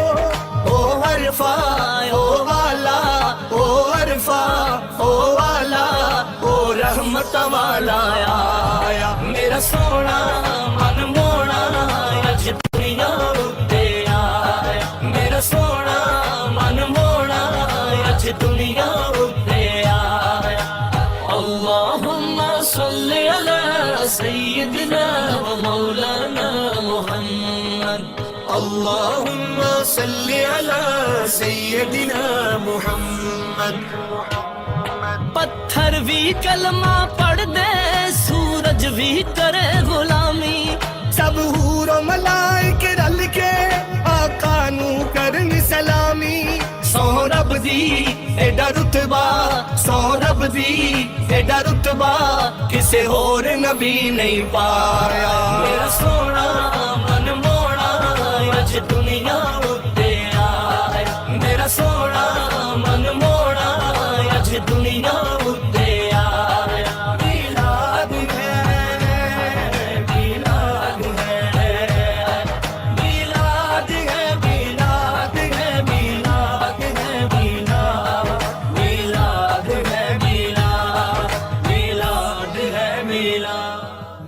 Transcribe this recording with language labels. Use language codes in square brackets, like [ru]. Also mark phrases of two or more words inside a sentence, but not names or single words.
[pa] او حرفا او والا، او حرفا او والا، او رحمت والا آیا. میرا سونا من موڑا اج دنیا اتے آیا. میرا سونا من موڑا اج دنیا اتے آیا. [ar] اللهم صل على سيدنا ومولانا محمد. اللهم صل على سيدنا محمد. [pa] پتھر بھی کلمہ پڑھ دے، سورج بھی کرے غلامی. سب حورو ملائک رل کے آقا نوں کرن سلامی. سو رب دی ایڈا رتبہ، سو رب دی ایڈا رتبہ، کسے ہور نبی نہیں پایا. میرا سونا من موڑا اج دنیا اتے آیا. میرا سونا من موڑا اج دنیا اتے آیا. [ur] میلاد ہے، میلاد ہے، میلاد ہے، میلاد ہے، میلاد ہے، میلاد ہے، میلاد ہے، میلاد.